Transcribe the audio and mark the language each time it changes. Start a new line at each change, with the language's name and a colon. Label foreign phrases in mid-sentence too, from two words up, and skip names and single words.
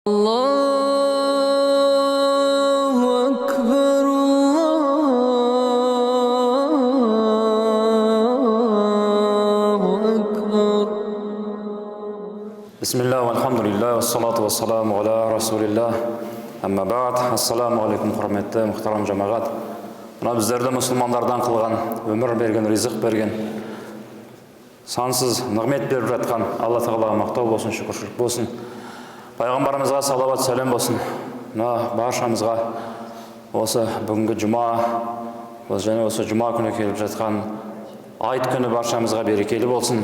Arabic: الله أكبر، الله أكبر. بسم الله، الحمد لله، والصلاة والسلام على رسول الله. أما بعد، السلام عليكم,
Kazakh: құрметті мұхтарам жамағат. Мына біздерді мұсылмандардан қылған, өмір берген, ризық берген, сансыз нығмет беріп жатқан Алла Тағалаға мақтау болсын, шүкіршілік болсын. Пайғамбарымызға салават сәлем болсын. Мына баршамызға осы бүгінгі жұма, және осы жұма күні келіп жатқан айт күні баршамызға берекелі болсын.